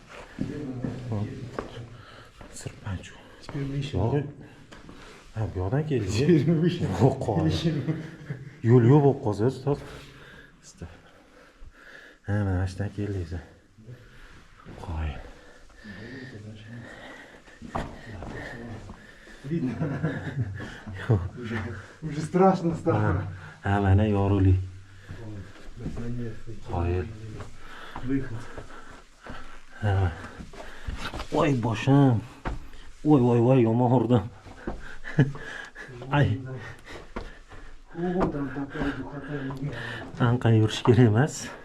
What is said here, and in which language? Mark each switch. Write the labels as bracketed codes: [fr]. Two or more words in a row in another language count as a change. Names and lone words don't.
[uz] Sirpanchu. Yo'q. Ha, bu yoqdan keldi. Yo'q, yo'l yo'q bo'lib qolsa, ustoz. Ha, mana shundan keldingiz. Qo'y. [ru] Видно. Уже страшно стало. [uz] Ha, mana yorug'lik. Qo'y. [ru] Выход. [uz] Ha. Voy boshim. Voy, yomon urdim. Ay. Anqay yurish kerak emas.